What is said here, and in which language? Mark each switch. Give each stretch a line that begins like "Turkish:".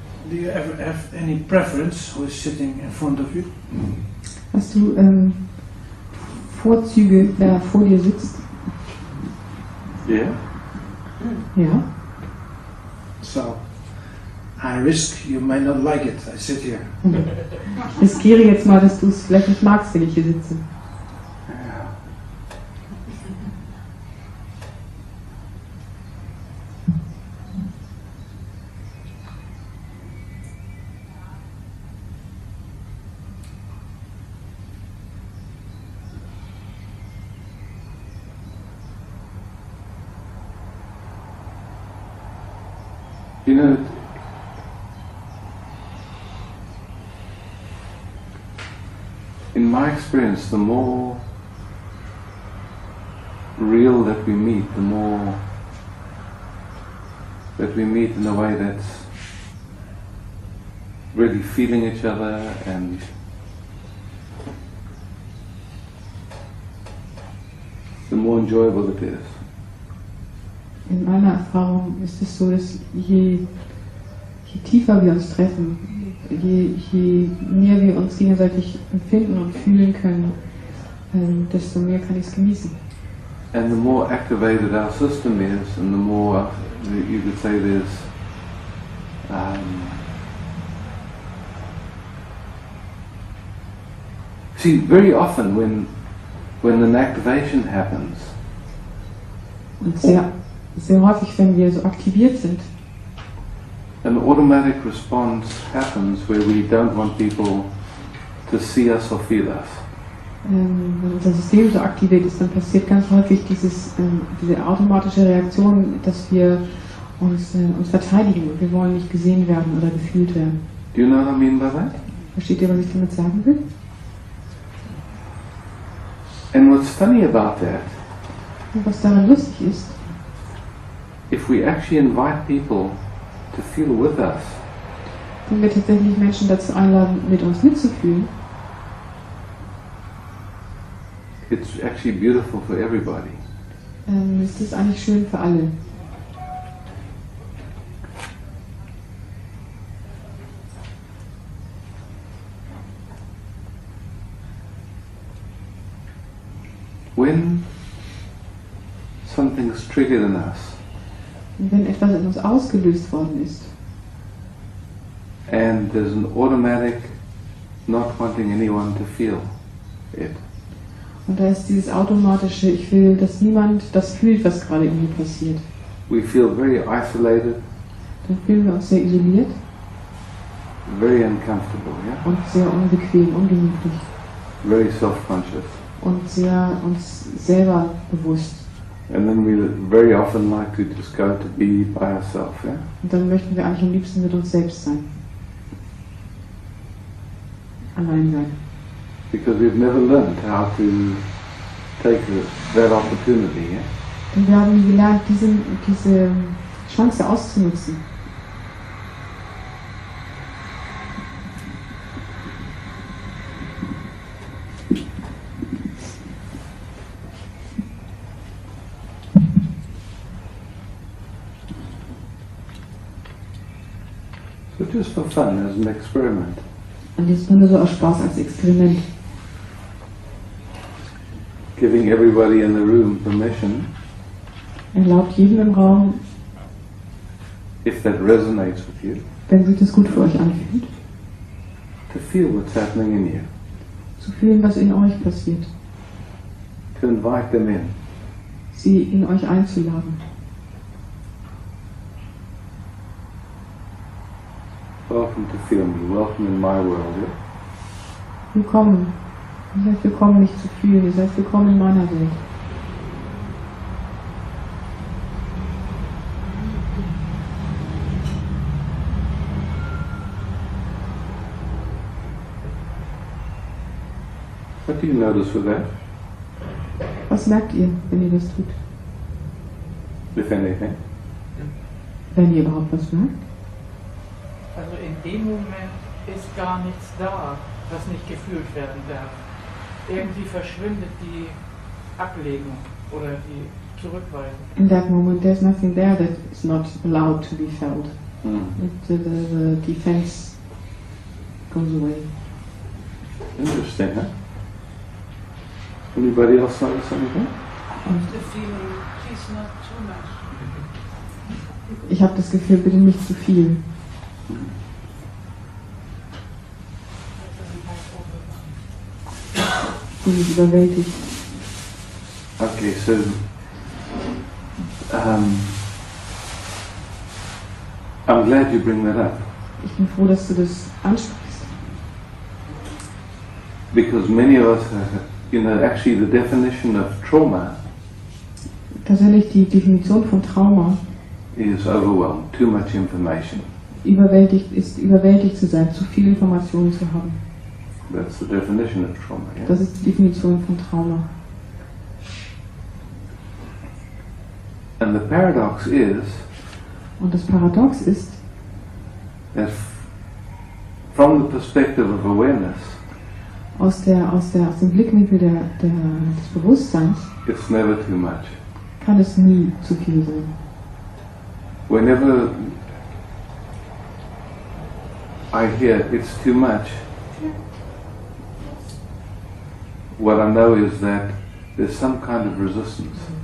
English: Do you ever have any preference who is sitting in front of you?
German: Hast du Vorzüge, wer vor dir sitzt?
English: Yeah?
German: Ja.
English: So, I risk you may not like it. I sit here.
German: Ich riskiere jetzt mal, dass du es vielleicht nicht magst, wenn ich hier sitze.
English: You know, in my experience, the more real that we meet, the more that we meet in a way that's really feeling each other and the more enjoyable it is.
German: In meiner Erfahrung ist es so, dass je tiefer wir uns treffen, je mehr wir uns gegenseitig empfinden und fühlen können, desto mehr kann ich es genießen.
English: And the more activated our system is, and the more, you could say there's see, very often when an activation happens,
German: Und sehr häufig, wenn wir so aktiviert sind,
English: an automatic response happens where we don't want people to see us or feel us.
German: wenn unser System so aktiviert ist, dann passiert ganz häufig diese automatische Reaktion, dass wir uns verteidigen und wir wollen nicht gesehen werden oder gefühlt werden.
English: Do you know what I mean by that?
German: Versteht ihr, was ich damit sagen will?
English: And what's funny about that,
German: Und was daran lustig ist,
English: if we actually invite people to feel with us,
German: wenn wir tatsächlich Menschen dazu einladen, mit uns mitzufühlen,
English: it's actually beautiful for everybody.
German: ist das eigentlich schön für alle.
English: When something's triggered in us,
German: Und wenn etwas in uns ausgelöst worden ist
English: and there's an automatic not wanting anyone to feel it,
German: und da ist dieses automatische, ich will, dass niemand das fühlt, was gerade in mir passiert,
English: we feel very isolated,
German: dann fühlen wir uns sehr isoliert
English: very uncomfortable, yeah?
German: und sehr unbequem, ungemütlich
English: Very self-conscious.
German: und sehr uns selber bewusst.
English: And then we very often like to just go to be by ourselves, yeah?
German: Und dann möchten wir eigentlich am liebsten mit uns selbst sein. Allein sein.
English: Because we've never learned how to take that opportunity, yeah?
German: Und wir haben nie gelernt, diese Chance auszunutzen.
English: So just for fun, as an experiment,
German: Und jetzt nur so aus Spaß als Experiment.
English: giving everybody in the room permission,
German: Erlaubt jedem im Raum,
English: if that resonates with you,
German: wenn sich das gut für euch anfühlt,
English: to feel what's happening in you,
German: zu fühlen, was in euch passiert.
English: to invite them in.
German: Sie in euch einzuladen.
English: Welcome to feel me, welcome in my world, yeah?
German: Willkommen. Ihr seid willkommen, mich zu fühlen. Ihr seid willkommen in meiner Welt.
English: What do you notice with that,
German: Was merkt ihr, wenn ihr das tut?
English: if anything?
German: Wenn ihr überhaupt was merkt? Also in dem Moment ist gar nichts da, was nicht gefühlt werden darf. Irgendwie verschwindet die Ablehnung oder die Zurückweisung.
English: In that moment there's nothing there that is not allowed to be felt. Mm. The defense goes away. Interesting, huh? Anybody else notice anything? The feeling, please not too much.
German: Ich habe das Gefühl, bitte nicht zu viel. Ich bin nicht überwältigt.
English: Okay, so I'm glad you bring that up.
German: Ich bin froh, dass du das ansprichst.
English: Because many of us have, actually the definition of trauma
German: Tatsächlich die Definition von Trauma
English: is overwhelmed, too much information.
German: Überwältigt zu sein, zu viel Informationen zu haben.
English: That's the definition of trauma. Yeah?
German: Das ist die Definition von Trauma.
English: And the paradox is
German: Und das Paradox ist,
English: that from the perspective of awareness,
German: aus dem Blickwinkel des Bewusstseins
English: it's never too much.
German: kann es nie zu viel sein.
English: Whenever I hear it's too much, what I know is that there's some kind of resistance.